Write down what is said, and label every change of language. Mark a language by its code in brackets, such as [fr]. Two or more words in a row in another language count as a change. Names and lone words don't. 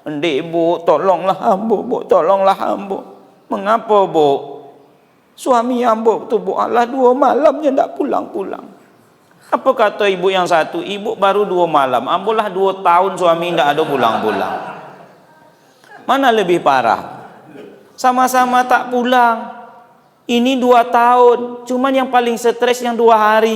[min] Ndek bu, tolonglah ambo, bu, tolonglah ambo. [id] Mengapa bu? Suami ambo tu bu, Allah 2 malamnya tak pulang-pulang. Apa kata ibu yang satu? Ibu baru 2 malam, ambolah 2 tahun suami tak ada pulang-pulang. Mana lebih parah? Sama-sama tak pulang. Ini 2 tahun, cuman yang paling stres yang 2 hari.